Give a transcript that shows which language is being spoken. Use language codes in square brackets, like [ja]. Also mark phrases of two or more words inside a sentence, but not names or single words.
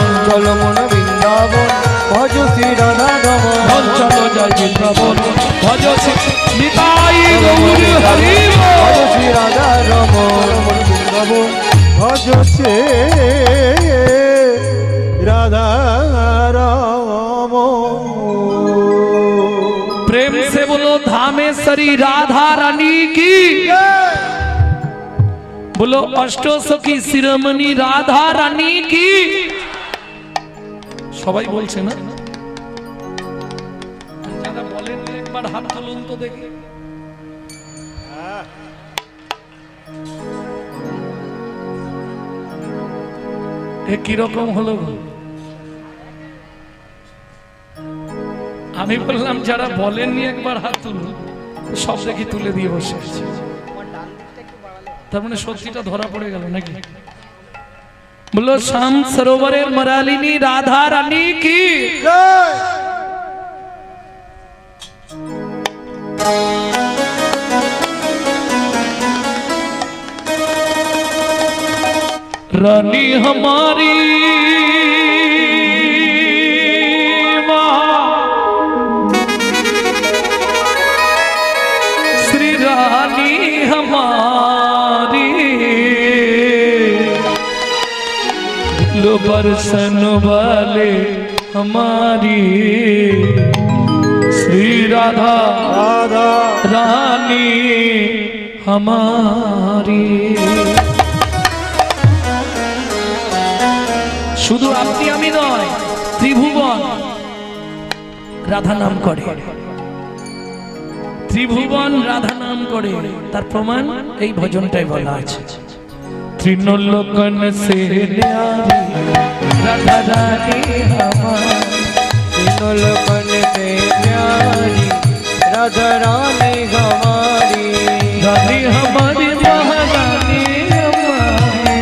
[bn] চলো মন বৃন্দাবন ভজ শ্রী রাধা রমন। চলো জয় বৃন্দাবন ভজ শ্রী নিতাই গৌর হরি ভজ শ্রী রাধা রমন বৃন্দাবন ভজ শ্রী রাধা রমন। [hi] प्रेम से बोलो धामेश्वरी राधा रानी की, बोलो अष्टो सखी शिरोमणि राधा रानी की। [bn] সবাই বলছে না? যারা বলেন একবার হাত তুলুন তো দেখি। এ কিরকম হলো? আমি বললাম যারা বলেননি একবার হাত তুলুন, সব দেখি তুলে দিয়ে বসে আছে। তার মানে সত্যিটা ধরা পড়ে গেল নাকি? বলো শ্যাম সরোবরের মরালিনী রাধা রানী কি। [hi] रानी हमारी श्री रानी हमारी, लो बरसन वाले हमारी श्री राधा রাধা रानी हमारी। [bn] শুধু আপনি আমি নয়, ত্রিভুবন রাধা নাম করে, ত্রিভুবন রাধা নাম করে। তার প্রমাণ এই ভজনটাই বলা আছে। [hi] त्रिलोकन से न्यारी राधा रानी हमारी, तीनों से प्यारी राधा रानी हमारी। रानी हमारी महारानी हमारी,